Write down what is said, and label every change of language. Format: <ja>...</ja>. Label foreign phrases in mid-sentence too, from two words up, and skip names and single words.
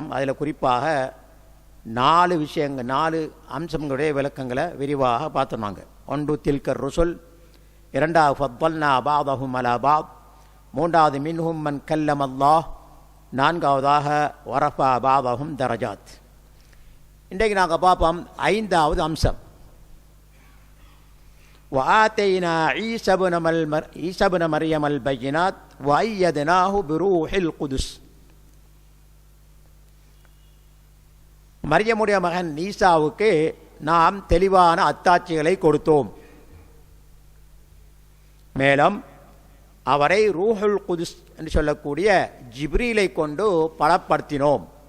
<ta>அதில் குறிப்பாக 4 விஷயங்கள், 4 அம்சங்களுடைய விளக்கங்களை விரிவாக பார்த்தோம். நாங்கள் ஒன்று</ta> <ar>تلك الرسل, 2வது فضلنا بعضهم على بعض, 3வது منهم من كلم الله, 4வதாக ورفع بعضهم درجات.</ar> <ta>இன்றைக்கு நாங்கள் பார்ப்போம் 5வது அம்சம்.</ta> <ar>وآتينا عيسى ابن مريم البينات وأيدناه بروح القدس.</ar> <ta>மரியமுடைய மகன் ஈசாவுக்கு நாம் தெளிவான அத்தாட்சிகளை கொடுத்தோம், மேலும் அவரை</ta> <ar>روح القدس</ar> <ta>என்று சொல்லக்கூடிய ஜிப்ரீலை கொண்டு பலப்படுத்தினோம்.</ta>